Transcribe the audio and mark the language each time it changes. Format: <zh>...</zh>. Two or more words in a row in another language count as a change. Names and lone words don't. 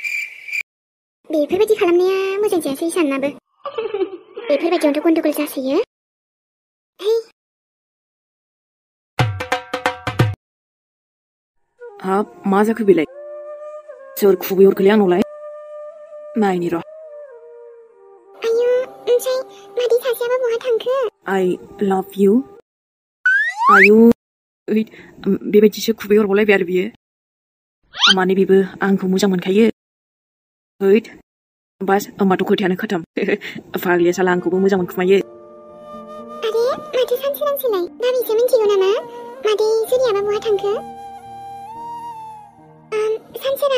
<brx>बेफोरबायदि खालामनाया मोजां जायासै साननाबो बेफोरबायदियावनोथ' गन्डगल जासोयो हाब मा जाखो बेलाय सोर खुबै हरखोलै आंनावलाय नायनि र' आयु ओमफ्राय मादै सासेयाबा बहा थांखो</brx> <en>I love you</en> <brx>आयु ओइ बेबायदिसो खुबै हरबावलायबाय आरो बियो माने बेबो आंखौ मोजां मोनखायो ओइ बास होमबाथ' खोथायानो खोथाम फाग्लिया साला आंखौबो मोजां मोनखुमायो आरे माथो सानसोलाय बाबिसो मिन्थिगौ नामा मादै जुरियाबा बहा थांखो सानसोरां</brx>